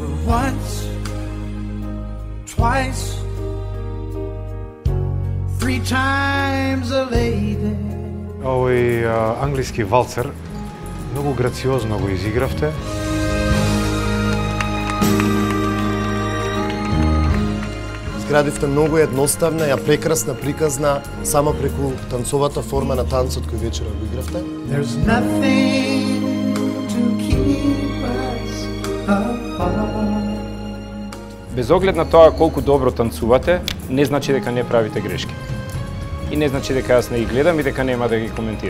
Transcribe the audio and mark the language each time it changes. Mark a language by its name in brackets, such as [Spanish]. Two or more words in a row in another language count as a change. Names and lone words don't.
[English] once, twice, 3 times a lady. [Macedonian] Овој англиски валцер многу грациозно го изигравте. Зградивте многу едноставна, ја прекрасна приказна само преку танцовата форма на танцот кој вечера го игравте. [English] There's nothing to keep us apart. [Macedonian] Без оглед на тоа колку добро танцувате, не значи дека не правите грешки. И не значи дека јас не ги гледам и дека нема да ги коментирам.